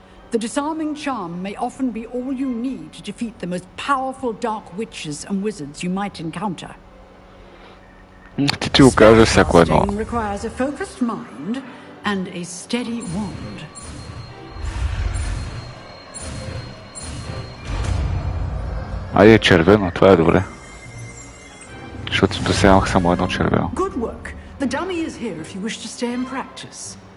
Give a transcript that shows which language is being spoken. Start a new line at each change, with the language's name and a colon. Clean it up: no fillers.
English: The disarming charm may often be all you need to defeat the most powerful dark witches and wizards you might encounter.
Bulgarian: Ти го кажа всяко едно.
English: Spellcasting requires a focused mind and a steady wand.
Bulgarian: Айде червено, това е добре. Защото до сега имах само едно червено.
English: Good work. The dummy is here if you wish to stay and practice.